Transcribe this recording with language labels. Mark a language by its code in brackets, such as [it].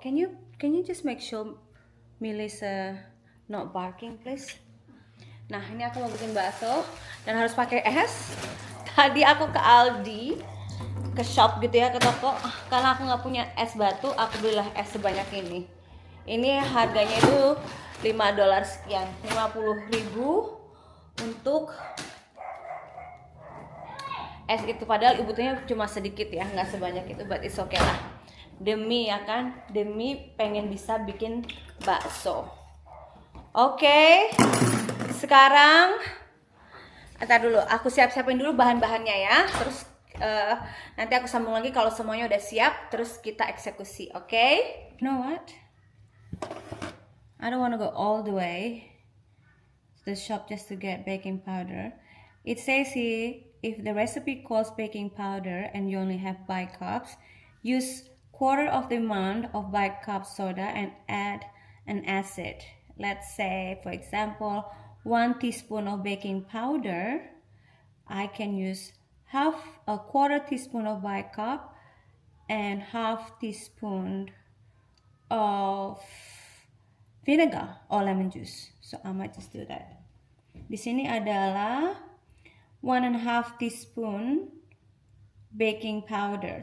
[en] Can you just make sure Melissa not barking, please? [id] Nah, ini aku mau bikin bakso dan harus pakai es. Tadi aku ke Aldi, ke shop gitu ya, ke toko, karena aku nggak punya es batu, aku belilah es sebanyak ini harganya itu $5 sekian, 50.000 untuk es itu, padahal butuhnya cuma sedikit ya, nggak sebanyak itu, [en] but it's okay [id] lah, demi pengen bisa bikin bakso. Oke. Sekarang ntar dulu aku siapin dulu bahan-bahannya ya, terus nanti aku sambung lagi kalau semuanya udah siap, terus kita eksekusi, oke? [en] You know what? I don't want to go all the way to the shop just to get baking powder. It says here, if the recipe calls baking powder and you only have bicups, use quarter of the amount of bicup soda and add an acid. Let's say, for example, 1 teaspoon of baking powder. I can use a quarter teaspoon of bicup and half teaspoon of vinegar or lemon juice. So I might just do that. [id] Di sini adalah [en] 1.5 teaspoon baking powder.